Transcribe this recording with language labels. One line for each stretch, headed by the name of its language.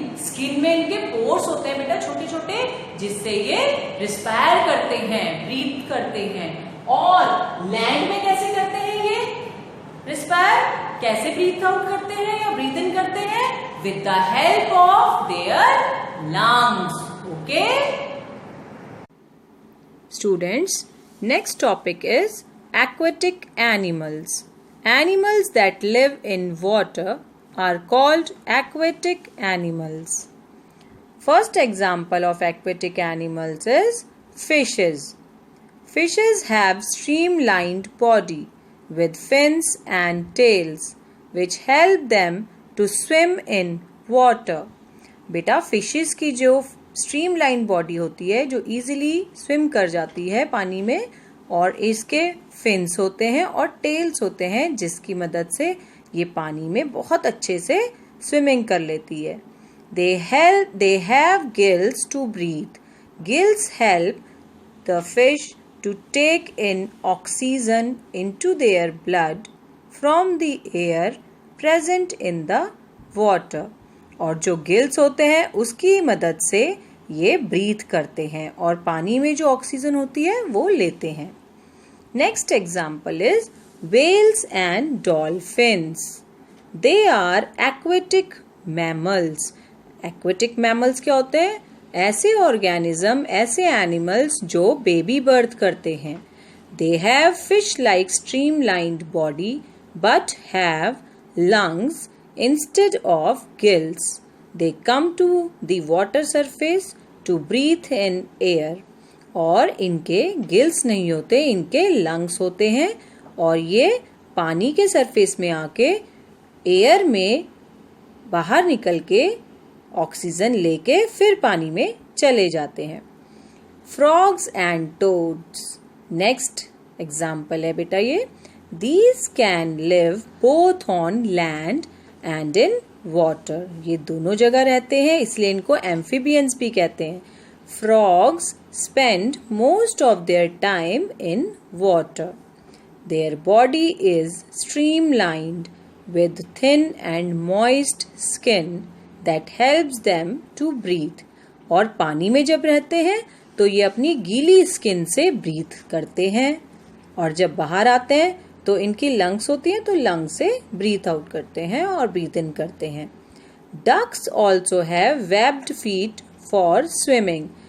Hindi: Skin में इनके pores होते हैं बेटा, छोटे छोटे, जिससे ये रिस्पायर करते हैं, ब्रीथ करते हैं. और लैंड में कैसे करते हैं ये रिस्पायर? कैसे ब्रीथ आउट करते हैं या ब्रीथ इन करते हैं?
English: With the help of their lungs. Okay? Students, next topic is aquatic animals. Animals that live in water are called aquatic animals. First example of aquatic animals is fishes. Fishes have streamlined body with fins and tails which help them to swim in water.
Hindi: बेटा, fishes की जो streamline body होती है, जो easily swim कर जाती है पानी में, और इसके फिन्स होते हैं और टेल्स होते हैं जिसकी मदद से ये पानी में बहुत अच्छे से स्विमिंग कर लेती है.
English: They have gills to breathe. Gills help the fish to take in oxygen into their blood from the air present in the water.
Hindi: और जो गिल्स होते हैं उसकी मदद से ये ब्रीथ करते हैं और पानी में जो ऑक्सीजन होती है वो लेते हैं.
English: Next example is whales and dolphins. They are aquatic mammals. Aquatic mammals क्या होते हैं? ऐसे ऑर्गेनिज्म, ऐसे एनिमल्स जो बेबी बर्थ करते हैं. They have fish-like streamlined body but have lungs instead of gills. They come to the water surface to breathe in air.
Hindi: और इनके गिल्स नहीं होते, इनके लंग्स होते हैं और ये पानी के सरफेस में आके एयर में बाहर निकल के ऑक्सीजन लेके फिर पानी में चले जाते हैं।
English: frogs and toads next example
Hindi: है बेटा ये।
English: These can live both on land and in water.
Hindi: ये दोनों जगह रहते हैं, इसलिए इनको amphibians भी कहते हैं।
English: Frogs spend most of their time in water. Their body is streamlined with thin and moist skin that helps them to breathe.
Hindi: और पानी में जब रहते हैं तो ये अपनी गीली स्किन से ब्रीथ करते हैं और जब बाहर आते हैं तो इनकी लंग्स होती हैं तो लंग से ब्रीथ आउट करते हैं और ब्रीथ इन करते हैं।
English: Ducks also have webbed feet for swimming.